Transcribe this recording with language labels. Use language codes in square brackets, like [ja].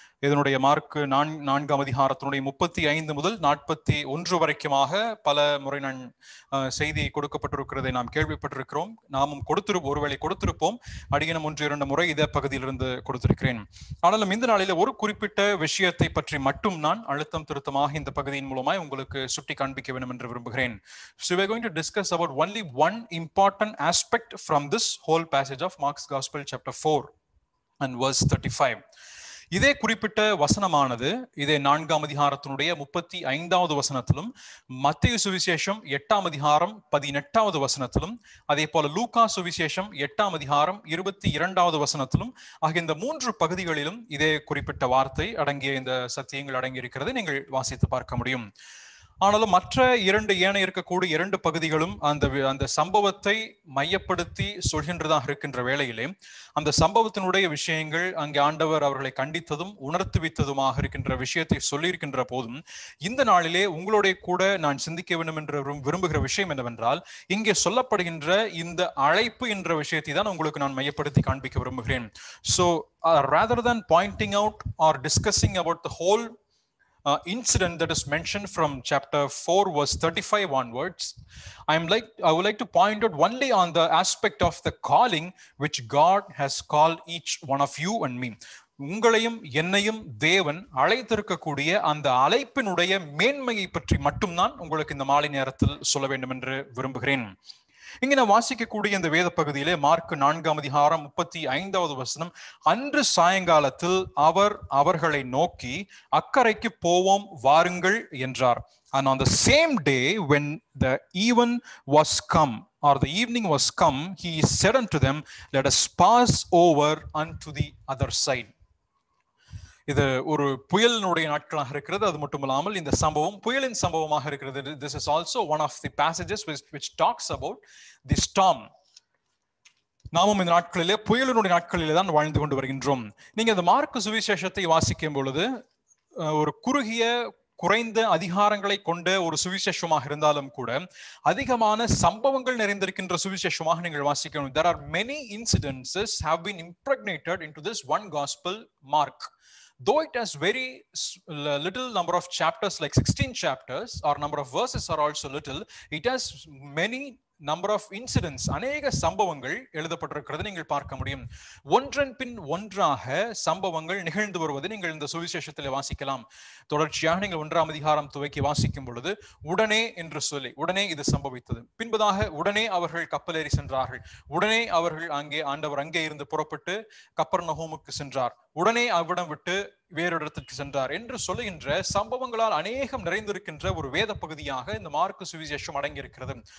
[ta] இதனுடைய மார்க்கு 4ஆம் அதிகாரத்தினுடைய 35 முதல் 41 வரைக்குமாக பல முறை செய்தி கொடுக்கப்பட்டிருக்கிறதை நாம் கேள்விப்பட்டிருக்கிறோம். நாமும் ஒருவேளை கொடுத்திருப்போம். அடியனும் 1-2 முறை இதே பகுதியிலிருந்து கொடுத்திருக்கிறேன். ஆனாலும் இந்த நாளில் ஒரு குறிப்பிட்ட விஷயத்தை பற்றி மட்டும் நான் அழுத்தம் திருத்தமாக இந்த பகுதியின் மூலமாய் உங்களுக்கு சுட்டி காண்பிக்க வேண்டும் என்று விரும்புகிறேன். [en] So we are going to discuss about only one important aspect from this whole passage of Mark's Gospel chapter 4 and verse 35. [ta] இதே குறிப்பிட்ட வசனமானது இதே 4ஆம் அதிகாரத்தினுடைய 35வது வசனத்திலும், மத்தேயு சுவிசேஷம் 8ஆம் அதிகாரம் 18வது வசனத்திலும், அதே போல லூக்கா சுவிசேஷம் 8ஆம் அதிகாரம் 22வது வசனத்திலும் ஆகிய இந்த 3 பகுதிகளிலும் இதே குறிப்பிட்ட வார்த்தை அடங்கிய இந்த சத்தியங்கள் அடங்கி இருக்கிறது நீங்கள் வாசித்து பார்க்க முடியும். ஆனாலும் மற்ற ஏனைய இருக்கக்கூடிய 2 பகுதிகளும் அந்த சம்பவத்தை மையப்படுத்தி சொல்கின்றதாக இருக்கின்ற வேளையிலே அந்த சம்பவத்தினுடைய விஷயங்கள் அங்கே ஆண்டவர் அவர்களை கண்டித்ததும் உணர்த்துவித்ததுமாக இருக்கின்ற விஷயத்தை சொல்லியிருக்கின்ற போதும் இந்த நாளிலே உங்களுடைய கூட நான் சிந்திக்க வேண்டும் என்று விரும்புகிற விஷயம் என்னவென்றால், இங்கே சொல்லப்படுகின்ற இந்த அழைப்பு என்ற விஷயத்தை தான் உங்களுக்கு நான் மையப்படுத்தி காண்பிக்க விரும்புகிறேன். [en] So rather than pointing out or discussing about the whole incident that is mentioned from chapter 4 verse 35 onwards, I would like to point out only on the aspect of the calling which God has called each one of you and me. [ta] உங்களையும் என்னையும் தேவன் அழைத்திருக்கக்கூடிய அந்த அழைப்பினுடைய மேன்மையை பற்றி மட்டும் நான் உங்களுக்கு இந்த மாலை நேரத்தில் சொல்ல வேண்டும் என்று விரும்புகிறேன். இங்கே நான் வாசிக்கக்கூடிய இந்த வேத பகுதியிலே மார்க்கு 4ஆம் அதிகாரம் 35வது வசனம், அன்று சாயங்காலத்தில் அவர்களை நோக்கி அக்கரைக்கு போவோம் வாருங்கள் என்றார். [en] And on the same day when the even was come or the evening was come, he said unto them, let us pass over unto the other side. [ta] இது ஒரு புயலினுடைய நாட்களாக இருக்கிறது. அது மட்டுமில்லாமல் இந்த சம்பவம் புயலின் சம்பவமாக இருக்கிறது. [en] This is also one of the passages which talks about the storm. [ta] நாமும் இந்த நாட்களிலே புயலினுடைய நாட்களிலே தான் வாழ்ந்து கொண்டு வருகின்றோம். நீங்க இந்த மார்க்கு சுவிசேஷத்தை வாசிக்கும் பொழுது ஒரு குறைந்த அதிகாரங்களை கொண்ட ஒரு சுவிசேஷமாக இருந்தாலும் கூட அதிகமான சம்பவங்கள் நிறைந்திருக்கின்ற சுவிசேஷமாக நீங்கள் வாசிக்கணும். [en] There are many incidences have been impregnated into this one gospel, Mark. Though it has very little number of chapters, like 16 chapters, or number of verses are also little, it has many number of incidents, [ta] அநேக சம்பவங்கள் எழுதப்பட்டிருக்கிறது நீங்கள் பார்க்க முடியும். ஒன்றன் பின் ஒன்றாக சம்பவங்கள் நிகழ்ந்து வருவதை நீங்கள் இந்த சுவிசேஷத்தில் வாசிக்கலாம். தொடர்ச்சியாக நீங்கள் 1ஆம் அதிகாரம் துவக்கி வாசிக்கும் பொழுது உடனே என்று சொல்லி உடனே இது சம்பவித்தது, பின்பதாக உடனே அவர்கள் கப்பலேறி சென்றார்கள், உடனே அவர்கள் ஆண்டவர் அங்கே இருந்து புறப்பட்டு கப்பர்நகூமுக்கு சென்றார், உடனே அவ்விடம் விட்டு வேறு இடத்திற்கு சென்றார் என்று சொல்லுகின்ற சம்பவங்களால் அநேகம் நிறைந்திருக்கின்ற ஒரு வேத பகுதியாக இந்த மார்க்கு சுவிசேஷம் அடங்கியிருக்கிறது.